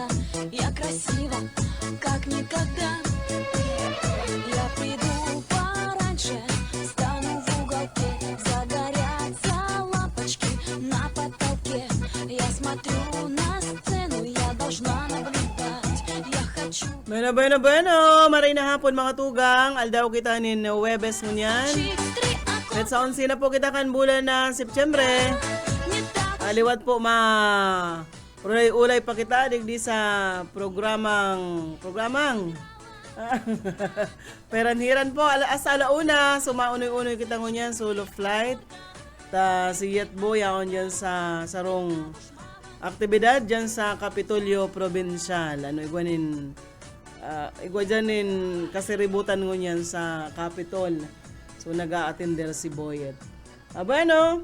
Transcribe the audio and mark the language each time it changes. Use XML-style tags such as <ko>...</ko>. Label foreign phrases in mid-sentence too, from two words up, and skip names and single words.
<ru>Я красива, как никогда. Я приду пораньше, стану в уголке. Загорятся лампочки на потолке. Я смотрю на сцену, я должна наблюдать. Я хочу...</ru> <bik>Bueno, maray na hapon mga tugang, aldaw kita nin Webes ngunyan. At sa 11 na po kita kan bulan na Septembre. Aliwat po ulay pa kita digdi sa programang peranhiran po asa alauna sumaunoy-unoy kita ngunyan</bik> <en>solo flight</en> <bik>ta siyat boy akon dyan sa sarong aktibidad dyan sa Kapitolyo Provincial igwanin kasiributan ngunyan sa Capitol so naga-attender si Boyet bueno.</bik>